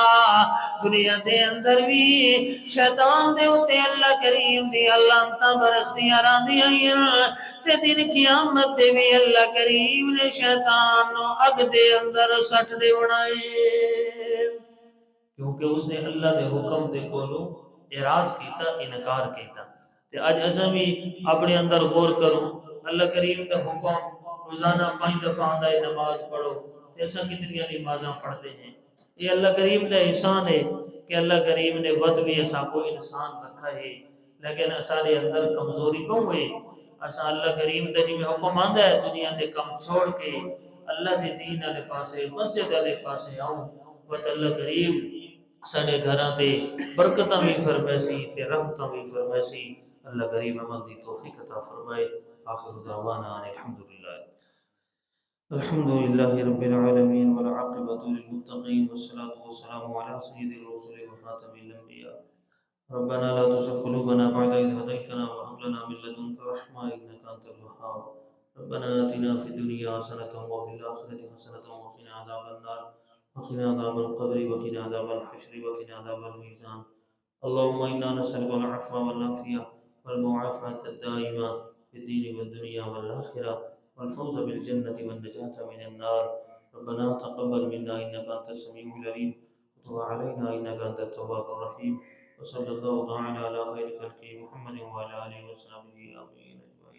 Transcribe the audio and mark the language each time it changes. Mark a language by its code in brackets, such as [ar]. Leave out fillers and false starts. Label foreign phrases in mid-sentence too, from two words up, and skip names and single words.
[pa] دنیا دے اندر بھی شیطان دے ہوتے اللہ کریم دی لعنتاں برسدیاں رہندیاں ہیں، تے دن قیامت دے بھی اللہ کریم نے شیطان نو اگ دے اندر سٹ دے بنائے، کیونکہ اس نے اللہ دے حکم دے کولوں اعراض کیتا، انکار کیتا۔ تے اج اساں بھی اپنے اندر غور کروں، اللہ کریم دا حکم روزانہ 5 دفعہ آندا ہے نماز پڑھو، تے اساں کتنی نمازاں پڑھتے ہیں؟ یہ اللہ کریم دا احسان ہے کہ اللہ کریم نے ود بھی اساں کو انسان رکھا ہے، لیکن اساں دے اندر کمزوری بہت ہے۔ اساں اللہ کریم دا جی میں حکم آندا ہے دنیا دے کم چھوڑ کے اللہ دے دین والے پاسے، مسجد والے پاسے آؤں، بس اللہ کریم ساڑے گھراں تے برکتاں بھی فرمائسی تے رحمتاں بھی فرمائسی، اللہ کریم عمل دی توفیق عطا فرمائے۔ [ar] آخر دعوانا الحمدللہ رب العالمین والعاقبۃ للمتقین والصلاة والسلام علی سید الرسل وخاتم الانبیاء، ربنا لا تزغ قلوبنا بعد إذ هديتنا وهب لنا من لدنك رحمة إنك أنت الوهاب، ربنا آتنا في الدنيا حسنة وفي الآخرة حسنة وقنا عذاب النار وقنا عذاب القبر وقنا عذاب الحشر وقنا عذاب الميزان، اللهم إنا نسألك العفو والعافية والمعافاة الدائمة في الدين والدنيا والآخرة والفوز بالجنة والنجاة من النار، ربنا تقبل منا إنك أنت السميع العليم وتب علينا إنك أنت التواب الرحيم، وصلى الله تعالى على خير خلقه محمد وعلى آله وصحبه آمين۔